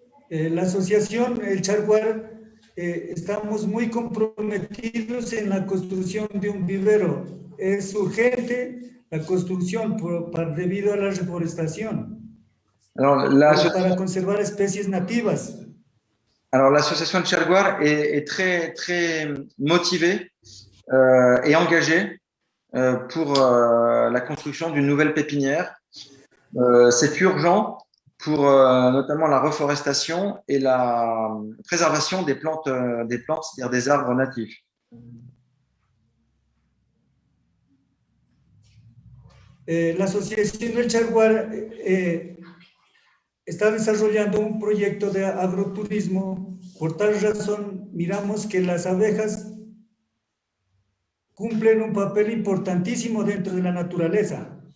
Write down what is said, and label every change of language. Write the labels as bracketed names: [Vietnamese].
[Spanish] La asociación El Chaguar estamos muy comprometidos en la construcción de un vivero. Es urgente la construcción debido a la reforestación. [French] Alors, [Spanish] para conservar especies nativas. [French] Alors, l'association El Chaguar est très, très motivée et engagée pour la construction d'une nouvelle pépinière. C'est urgent pour notamment la reforestation et la préservation des plantes, c'est-à-dire des arbres natifs. [Spanish] La Asociación El Chaguar está desarrollando un proyecto de agroturismo. Por tal razón, miramos que las abejas cumplen un papel importantísimo dentro de la naturaleza.